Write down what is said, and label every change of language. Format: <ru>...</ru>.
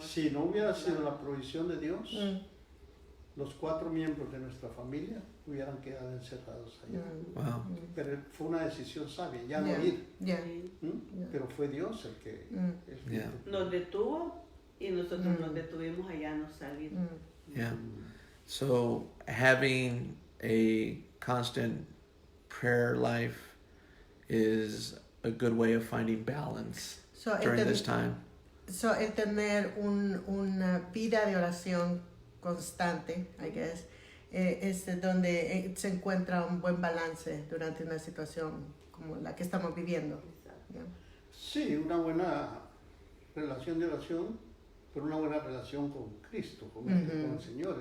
<es>Si no hubiera sido la provisión de Dios, los 4 miembros de nuestra familia hubieran quedado encerrados allá. Wow. Pero fue una decisión sabia, ya no ir. Pero fue Dios el que nos detuvo, y nosotros nos detuvimos allá, no salir.</es> <en>Yeah. So having a constant prayer life is a good way of finding balance during this time.</en> <es>So el tener una vida de oración constante,</es> <en>I guess,</en> <es>es donde se encuentra un buen balance durante una situación como la que estamos viviendo.</es> <en>Yeah.</en> <es>Sí, una buena relación de oración, pero una buena relación con Cristo, con el Señor.</es>